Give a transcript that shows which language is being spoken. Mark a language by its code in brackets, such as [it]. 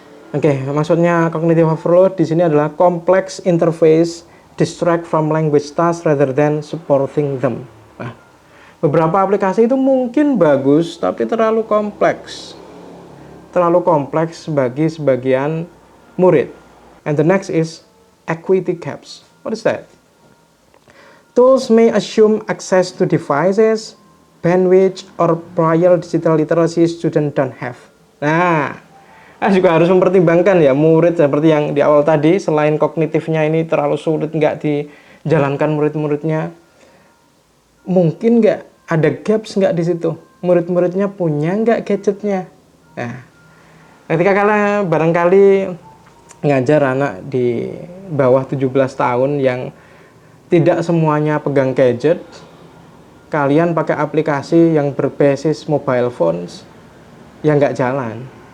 [id] Oke, maksudnya [en] cognitive overload [id] di sini adalah [en] complex interface distract from language tasks rather than supporting them. [id] Nah, beberapa aplikasi itu mungkin bagus, tapi terlalu kompleks. Terlalu kompleks bagi sebagian murid. [en] And the next is equity gaps. What is that? Tools may assume access to devices, bandwidth, or prior digital literacy student don't have. [id] Nah, juga harus mempertimbangkan ya murid seperti yang di awal tadi, selain kognitifnya ini terlalu sulit nggak dijalankan murid-muridnya, mungkin nggak ada gaps nggak di situ, murid-muridnya punya nggak gadgetnya. Nah, ketika kalian barangkali ngajar anak di bawah 17 tahun yang tidak semuanya pegang gadget, kalian pakai aplikasi yang berbasis mobile phones, ya nggak jalan.